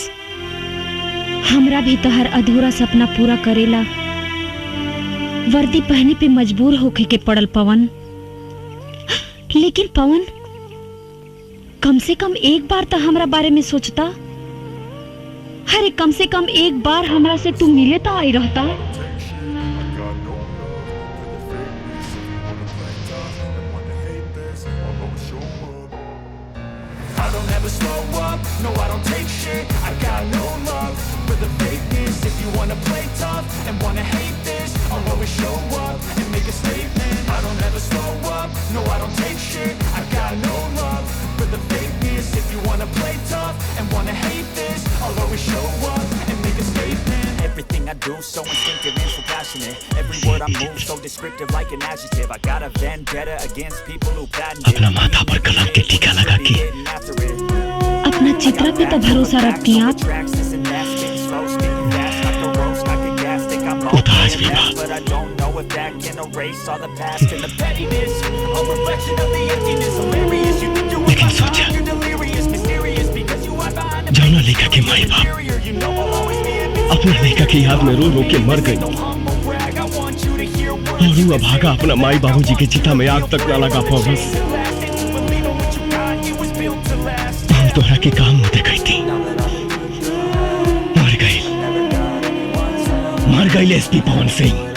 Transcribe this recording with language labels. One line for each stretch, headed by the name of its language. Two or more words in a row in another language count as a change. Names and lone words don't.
Bhojpuri: हमरा भी तोहर अधूरा सपना पूरा करेला वर्दी पहने पे मजबूर होके के पड़ल पवन। लेकिन पवन, कम से कम एक बार तो हमरा बारे में सोचता। अरे कम से कम एक बार हमरा से तू मिले तो आई रहता।
English: Everything I do so instinctive and so passionate. Every word I move so descriptive like an adjective. I got a vendetta against people who patent it.
Bhojpuri: अपना माथा पर कलम के टीका लगा के अपना चित्रा पे तो भरोसा रखती आप। उदास भी बात।
English: But I don't know if that can erase all the past and the pettiness. A reflection of the emptiness. Hilarious, you think you're
Bhojpuri: लेकिन सोचा,
English: you're delirious, mysterious because you are behind the
Bhojpuri: जौना लेखा के माई बाप
English: you know I'll always be a
Bhojpuri: अपना लेखा की याद में रो रो के मर गई और वो अभागा अपना माई बाबूजी के चिता में आग तक ना लगा पावस। हम तोहरा के काम में देखई थी, मर गई एसपी पवन सिंह।